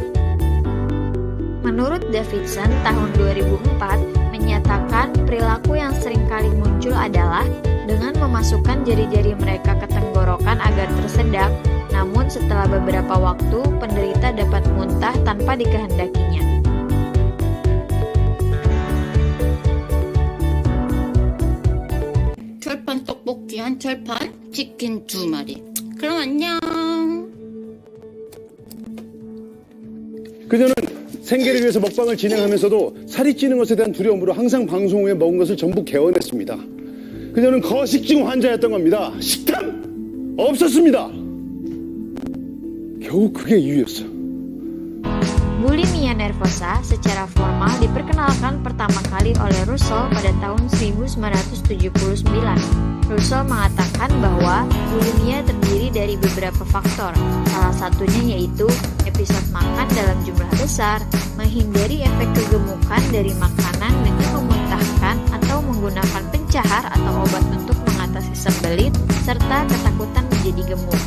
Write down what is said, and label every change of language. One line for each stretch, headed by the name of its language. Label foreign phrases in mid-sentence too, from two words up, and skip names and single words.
Indonesian: Menurut Davidson tahun 2004, menyatakan perilaku yang seringkali muncul adalah dengan memasukkan jari-jari mereka ke tenggorokan agar tersedak, namun setelah beberapa waktu penderita dapat muntah tanpa dikehendakinya.
Korean: 철판 떡볶이 한 철판, 치킨 2마리. 그럼 안녕. 그녀는 생계를 위해서 먹방을 진행하면서도 살이 찌는 것에 대한 두려움으로 항상 방송 후에 먹은 것을 전부 개원했습니다. 그녀는 거식증 환자였던 겁니다. 식탐 없었습니다. 겨우 그게 이유였어.
Indonesian: Bulimia nervosa secara formal diperkenalkan pertama kali oleh Russell pada tahun 1979. Russell mengatakan bahwa bulimia terdiri dari beberapa faktor, salah satunya yaitu episode makan dalam jumlah besar, menghindari efek kegemukan dari makanan dengan memuntahkan atau menggunakan pencahar atau obat untuk mengatasi sembelit, serta ketakutan menjadi gemuk.